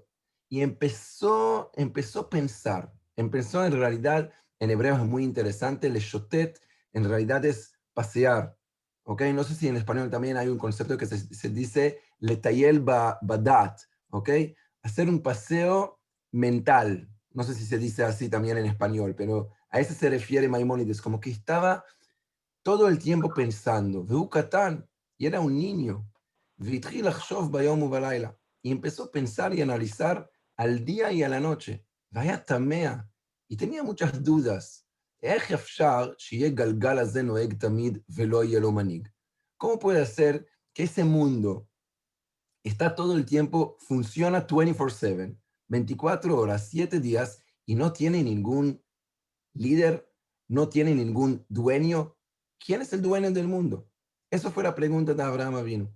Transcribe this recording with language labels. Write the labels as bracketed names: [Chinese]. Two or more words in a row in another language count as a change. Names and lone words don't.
[Spanish] Y empezó a pensar, empezó en realidad, en hebreo es muy interesante, [Hebrew] לשוטט [Spanish] en realidad es pasear, ¿ok? No sé si en español también hay un concepto que se dice [Hebrew] לטייל בדעת, [Spanish] ¿ok? Hacer un paseo mental. No sé si se dice así también en español, pero a eso se refiere Maimónides, como que estaba todo el tiempo pensando, [Hebrew] והוא קטן, [Spanish] y era un niño, [Hebrew] והתחיל לחשוב ביום ובלילה, [Spanish] y empezó a pensar y analizar al día y a la noche, [Hebrew] והיה תמה, [Spanish] y tenía muchas dudas, [Hebrew] איך אפשר שיהיה גלגל הזה נוהג תמיד ולא יהיה לו מנהיג? [Spanish] ¿Cómo puede ser que ese mundo está todo el tiempo, funciona 24/7, 24 horas, 7 días, y no tiene ningún líder, no tiene ningún dueño? ¿Quién es el dueño del mundo? Esa fue la pregunta de Abraham Avinu.